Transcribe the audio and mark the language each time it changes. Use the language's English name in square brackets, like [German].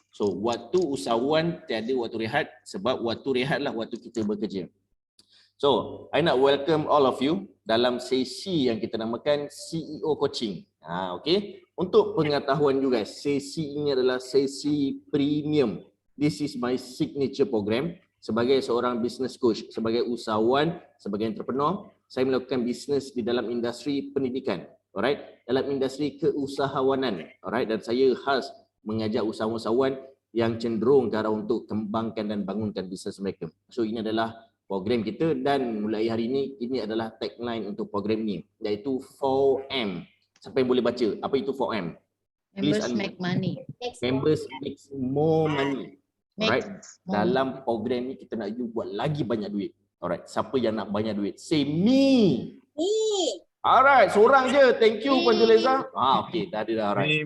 [Malay] So waktu usahawan tiada waktu rehat, sebab waktu rehatlah waktu kita bekerja. So I nak [English] welcome all of you [Malay] dalam sesi yang kita namakan CEO Coaching. Okay. Untuk pengetahuan you guys, sesi ini adalah sesi premium. [English] This is my signature program. [Malay] Sebagai seorang business coach, sebagai usahawan, sebagai entrepreneur, saya melakukan bisnes di dalam industri pendidikan, alright, dalam industri keusahawanan, alright, dan saya khas mengajak usahawan-usahawan yang cenderung ke arah untuk kembangkan dan bangunkan bisnes mereka. So ini adalah program kita dan mulai hari ini adalah tagline untuk program ini, iaitu 4M. Siapa yang boleh baca? Apa itu 4M? [English] Members make money. Members make more money. [Malay] Alright, dalam program ni kita nak you buat lagi banyak duit. Alright, siapa yang nak banyak duit? [English] Say me. Me. [Malay] Alright, seorang je. [English] Thank you [Malay] Puan Julaiza. Okey, dah ada dah. Alright.